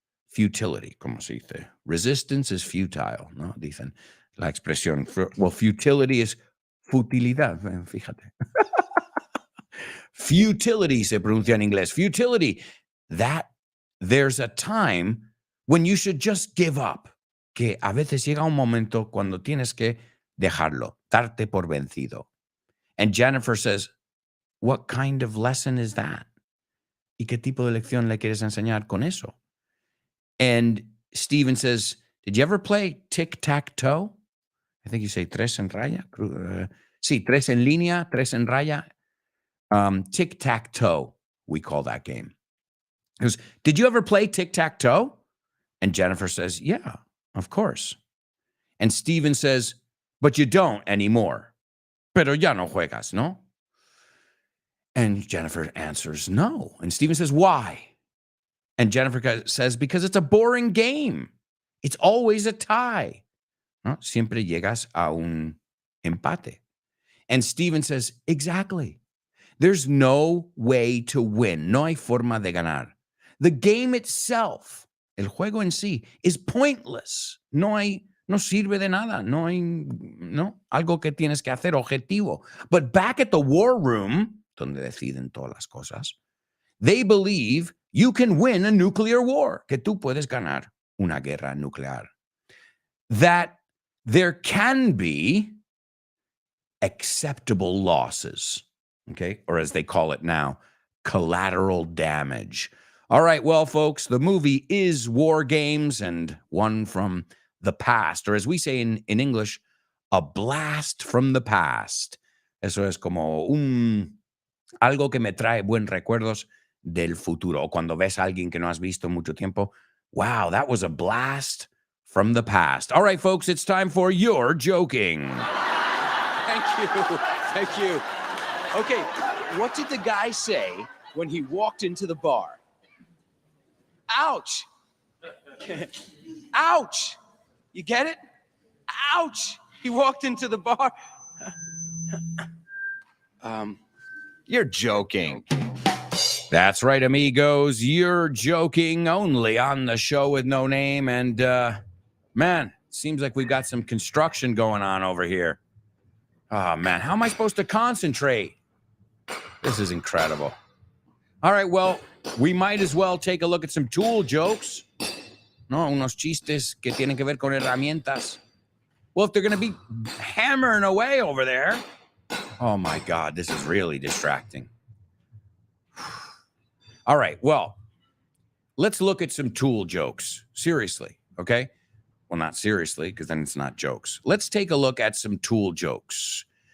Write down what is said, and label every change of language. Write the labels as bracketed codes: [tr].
[es] Futility, como se dice. [en] Resistance is futile, [es] ¿no? Dicen la expresión. [en] Well, futility is [es] futilidad, fíjate. Futility se pronuncia en inglés. Futility. [en] That there's a time when you should just give up. [es] Que a veces llega un momento cuando tienes que dejarlo, darte por vencido. [en] And Jennifer says, what kind of lesson is that? [es] ¿Y qué tipo de lección le quieres enseñar con eso? [en] And Steven says, did you ever play tic-tac-toe? I think you say tres en raya. [es] Sí, tres en línea, tres en raya. [en] Tic-tac-toe, we call that game. He goes, did you ever play tic-tac-toe? And Jennifer says, yeah, of course. And Steven says, but you don't anymore. [es] Pero ya no juegas, ¿no? [en] And Jennifer answers, no. And Steven says, why? And Jennifer says, because it's a boring game. It's always a tie. ¿No? [es] Siempre llegas a un empate. [en] And Steven says, exactly. There's no way to win. [es] No hay forma de ganar. [en] The game itself, [es] el juego en sí, [en] is pointless. [es] No sirve de nada. No, algo que tienes que hacer objetivo. [en] But back at the war room, [es] donde deciden todas las cosas, [en] they believe you can win a nuclear war, [es] que tú puedes ganar una guerra nuclear. [en] That there can be acceptable losses, okay? Or as they call it now, collateral damage. All right, well, folks, the movie is War Games, and one from the past, or as we say in English, a blast from the past. [es] Eso es como algo que me trae buenos recuerdos del futuro. O cuando ves a alguien que no has visto mucho tiempo, [en] wow, that was a blast from the past. All right, folks, it's time for You're Joking. Thank you. Okay, what did the guy say when he walked into the bar? Ouch. Ouch. You get it? Ouch. He walked into the bar. You're joking. That's right, amigos. You're joking, only on the show with no name. And man, seems like we've got some construction going on over here. Oh, man, how am I supposed to concentrate? This is incredible. All right, well, we might as well take a look at some tool jokes. [es] No, unos chistes que tienen que ver con herramientas. [en] Well, if they're going to be hammering away over there. Oh, my God, this is really distracting. All right. Well, let's look at some Tool jokes. Seriously. Okay. Well, not seriously, because then it's not jokes. Let's take a look at some Tool jokes.